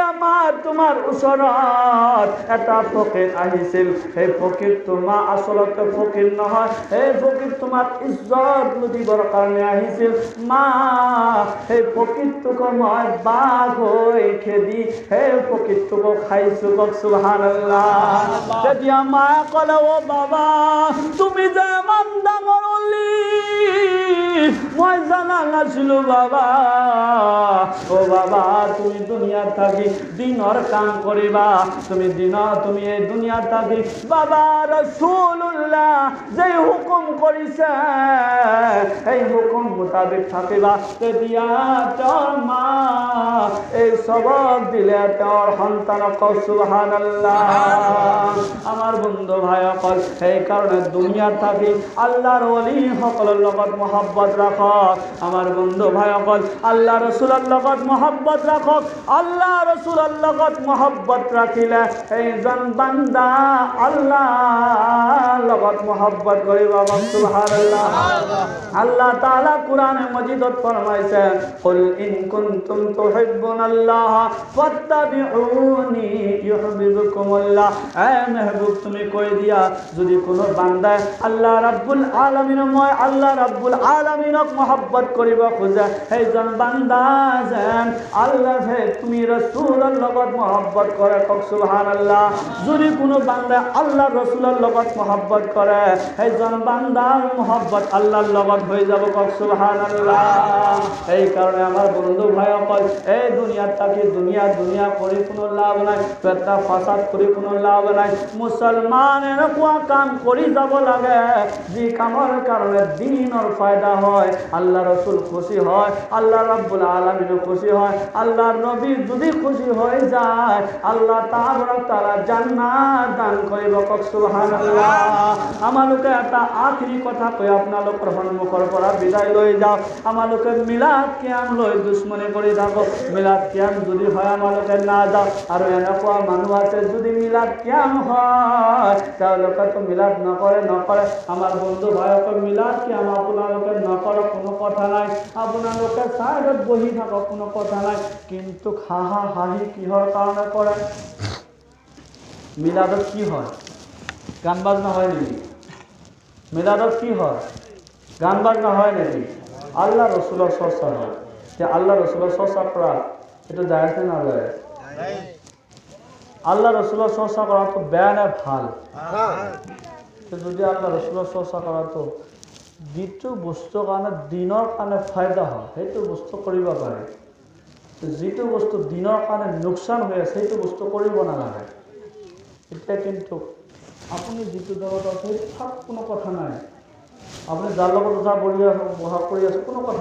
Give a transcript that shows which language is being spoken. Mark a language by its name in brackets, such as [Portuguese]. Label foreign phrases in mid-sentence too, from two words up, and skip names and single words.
[Assamese] মা তোমাৰ ওচৰত এটা ফকিৰ আহিছিল সেই ফকিৰ তোমাৰ আচলতে ফকিৰ নহয় সেই ফকিৰ তোমাৰ ইজ্জত লুটিবৰ কাৰণে আহিছিল মা সেই ফকিৰটোক মই বাঘ হৈ খেদি সেই ফকিৰটোক খাইছো কওক সুবহানাল্লাহ তেতিয়া মায়ে ক'লে ও বাবা তুমি যে ইমান ডাঙৰ অলি মই জানা নাছিলো বাবা ও বাবা তুমি দুনিয়াত থাকি দিনৰ কাম কৰিবা তুমি এই দুনিয়াত থাকি বাবা রাসূলুল্লাহ যে হুকুম কৰিছে এই হুকুম মোতাবেক থাকিবা তেতিয়া তোৰ মা এই সবক দিলে তোৰ সন্তানক সুবহানাল্লাহ আমার বন্ধু ভাইসকল সেই কারণে দুনিয়াত থাকি আল্লাহর ওলি সকলের লগত মহব্বত রাখক আমার বন্ধু ভাইসকল আল্লাহ রসুলের লগত মহব্বত রাখক আল্লাহ রসুলের লগত মহব্বত রাখিলে এইজন বান্দা আল্লাহ লগত মহব্বত করিব সুবহানাল্লাহ আল্লাহ তাআলা কোরআনে মজিদত ফরমাইছে [Arabic] قل إن كنتم تحبون الله فاتبعوني يحببكم الله [Assamese] এ মেহবুব তুমি কই দিয়া যদি কোনো বান্দা আল্লাহ রাব্বুল আলামিন মই আল্লাহ রাব্বুল আলামিনক মহব্বত করিব খোজে সেইজন বান্দা যেন আল্লাহ হে তুমি রাসূলের লগত মহব্বত করে কওক সুবহানাল্লাহ যদি কোনো বান্দা আল্লাহ রাসূলের লগত মহব্বত করে সেইজন বান্দার মহব্বত আল্লাহর লগত [Bangla] হয়ে যাব [Assamese] কওক সুবহানাল্লাহ এই কারণে আমার বন্ধু ভাইসকল এই দুনিয়াত থাকি দুনিয়া কৰি কোনো লাভ নাই পেটা ফাসাদ কৰি কোনো লাভ নাই মুসলমান এনেকুৱা কাম কৰি যাব লাগে যি কামৰ কাৰণে দিনৰ ফায়দা হয় আল্লাহ রাসূল খুশি হয় আল্লাহ রাব্বুল আলামিন খুশি হয় আল্লাহর নবী যদি খুশি [Bangla] হয়ে যায় [Assamese] আল্লাহ তাআলা জান্নাত দান কৰিব কওক সুবহানাল্লাহ আমালোকে এটা আখৰি কথা কৈ আপোনালোকৰ সন্মুখৰ পৰা বিদায় লৈ যাওঁ আমালোকে মিলাদ কিয়াম লৈ দুশ্মনী কৰি থাকো মিলাদ কিয়াম যদি হয় আমালোকে না যাওঁ আৰু এনেকুৱা মানুহ আছে যদি মিলাদ কিয়াম হয় তেওঁলোকে তো মিলাদ নকৰে আমাৰ বন্ধু ভাইসকল মিলাদ কিয়াম আপোনালোকে নকৰক কোনো কথা নাই আপোনালোকে সাইডত বহি থাকক কোনো কথা নাই কিন্তু হাঁহি কিহৰ কাৰণে কৰে মিলাদত কি হয় গান বাজনা হয় নেকি মিলাদত কি হয় গান বাজনা হয় নেকি আল্লাহ রসুলের চর্চা হয় যে আল্লাহ রসুলের চর্চা করা এটা জায়েজ না জায়েজ আল্লাহ রসুলের চর্চা করা তো বেয়া না ভাল যদি আল্লাহ রসুলের চর্চা করা তো যিটো বস্তুৰ কাৰণে দিনৰ কাৰণে ফায়দা হয় সেইটো বস্তু কৰিব পাৰে যিটো বস্তু দিনৰ কাৰণে লোকচান হৈ আছে সেইটো বস্তু কৰিব নালাগে এটা কিন্তু আপুনি যিটো জগত আছে সব কোনো কথা নাই আপুনি যাৰ লগত যা বহি বহা কৰি আছে কোনো কথা